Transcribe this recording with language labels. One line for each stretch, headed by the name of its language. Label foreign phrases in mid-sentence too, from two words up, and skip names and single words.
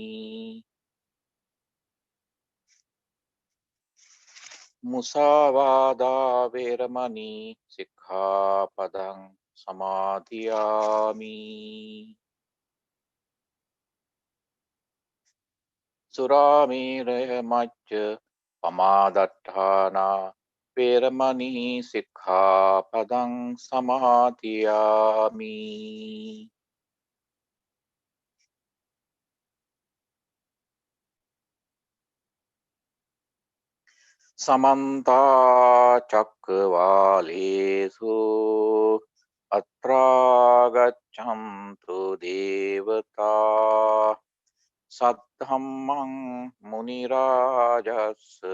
Pali: මුසාවාදා වේරමණී සික්ඛාපදං සමාදියාමි. සුරාමේරය මච්ච පමාදට්ඨානා වේරමණී සික්ඛාපදං සමාදියාමි. සමන්ත චක්කවාලේසු අත්‍රා ගච්ඡන්තු දේවතා සද්ධම්මං මුනි රාජස්